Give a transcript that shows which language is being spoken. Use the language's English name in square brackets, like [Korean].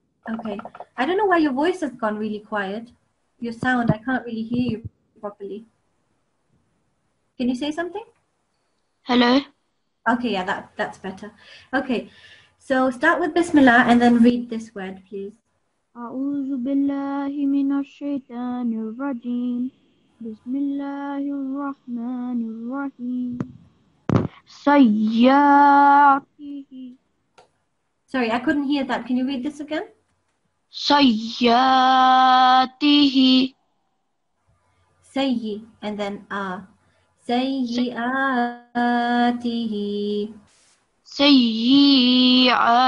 [English] Okay. I don't know why your voice has gone really quiet. Your sound, I can't really hear you properly. Can you say something? Hello. Okay, yeah, that's better. Okay, so start with Bismillah and then read this word, please. [Arabic] أعوذ بالله من الشيطان الرجيم بسم الله الرحمن الرحيم سياته [English] Sorry, I couldn't hear that. Can you read this again? [Arabic] سياته [English] Sayyi and then Sayyi'atihi. [Arabic] سيئاته.